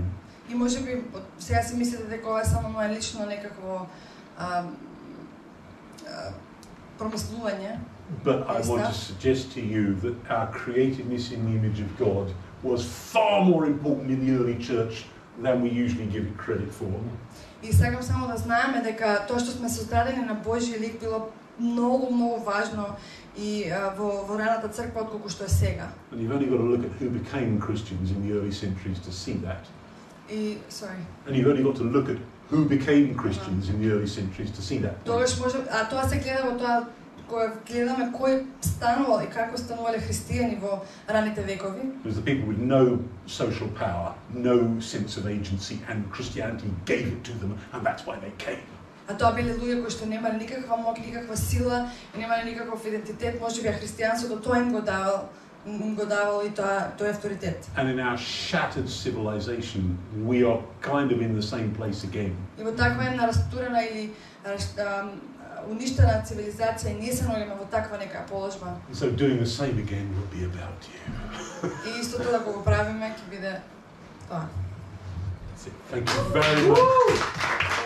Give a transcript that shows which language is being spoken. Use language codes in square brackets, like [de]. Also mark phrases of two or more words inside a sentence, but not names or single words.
[mk] И можеби сега си мислите дека ова е само моја лично некакво промислување. [en] But I want to suggest to you that our createdness in the image of God was far more important in the early church than we usually give it credit for. [mk] И сакам само да знаеме дека тоа што сме создадени на Божји лик било многу важно и во раната црква отколку што е сега. [en] And you've only got to look at who became Christians in the early centuries to see that. And you've only got to look at who became Christians in the early centuries to see that. [mk] Тогаш може, тоа се гледа во тоа кога гледаме кој станувал и како станувале христијани во раните векови. [en] It was the people with no social power, no sense of agency, and Christianity gave it to them, and that's why they came. [mk] А тоа биле луѓе кои што немале никаква моќ, никаква сила, и немале никаков идентитет, можеби христијанството тоа им го давало и тој авторитет. [en] And in our shattered civilization, we are kind of in the same place again. [mk] И во таква една растурена или уништена цивилизација, ние се наоѓаме во таква нека положба. [en] So doing the same again will be about you. [mk] И истото да го правиме ќе биде тоа. [en] Thank you very much.